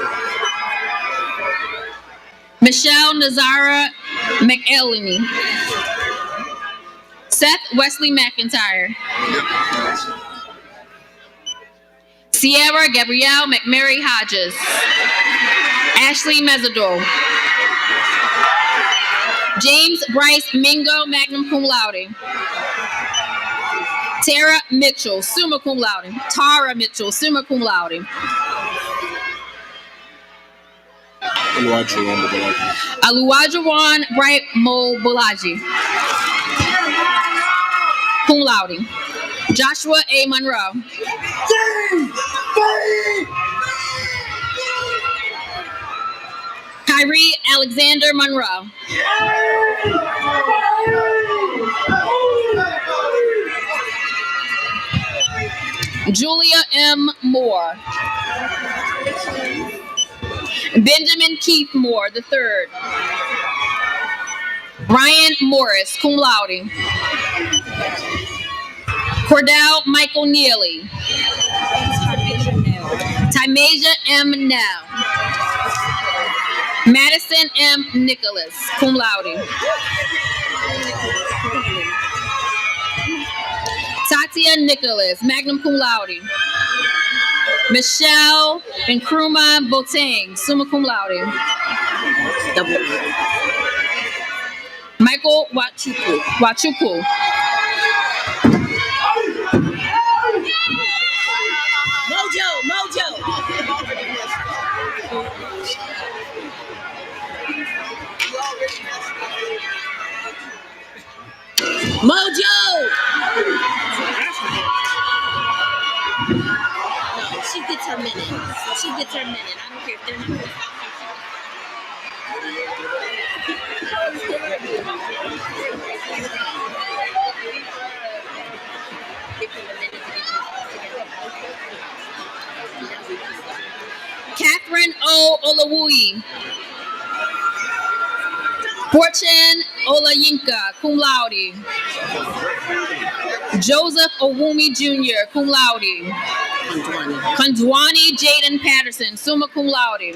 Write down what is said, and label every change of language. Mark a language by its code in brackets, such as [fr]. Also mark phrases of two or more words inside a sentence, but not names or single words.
[en] Michelle Nazara McElhenney. Seth Wesley McIntyre. Sierra Gabrielle McMary Hodges. Ashley Mesador. James Bryce Mingo, [la] magna cum laude. [en] Tara Mitchell, [la] summa cum laude. [en] Tara Mitchell, [la] summa cum laude. [en] Aluwajawan Bright Mo Bolaji, [la] cum laude. [en] Joshua A. Monroe. Kyrie Alexander Monroe. Julia M. Moore. Benjamin Keith Moore III. Ryan Morris, [la] cum laude. [en] Cordell Michael Neely. Tymasia M. Nell. Madison M. Nicholas, [la] cum laude. [en] Tatia Nicholas, [la] magna cum laude. [en] Michelle Nkrumah Boateng, [la] summa cum laude. [en] Michael Wachuku. Mojo. She gets her minute. I don't care if they're not. Catherine O. Olawui. Fortune Olayinka, [la] cum laude. [en] Joseph Owumi Jr., [la] cum laude. [en] Kondwani Jaden Patterson, [la] summa cum laude.